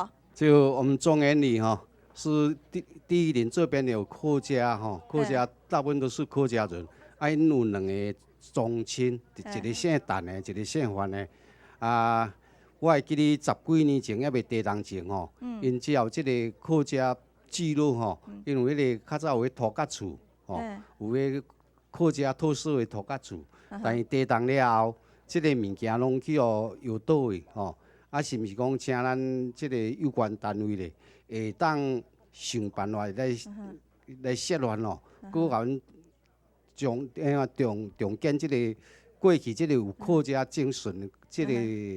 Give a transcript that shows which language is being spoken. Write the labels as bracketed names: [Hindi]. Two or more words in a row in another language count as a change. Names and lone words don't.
[Min Nan Chinese] 就我们中原里哈，是第一点这边有客家哈，客家大部分都是客家人，因有两个宗亲，一个姓陈的，一个姓范的我会记得10几年前还未地动前吼，因只有即个客家记录吼，因为迄个较早有迄土埆厝吼，有迄客家特色的土埆厝，但是地动了后，即个物件拢去又倒位吼，是毋是讲请咱即个有关单位咧，会当想办法来设乱咯，佮甲阮重建即个过去即个有客家精神的即个。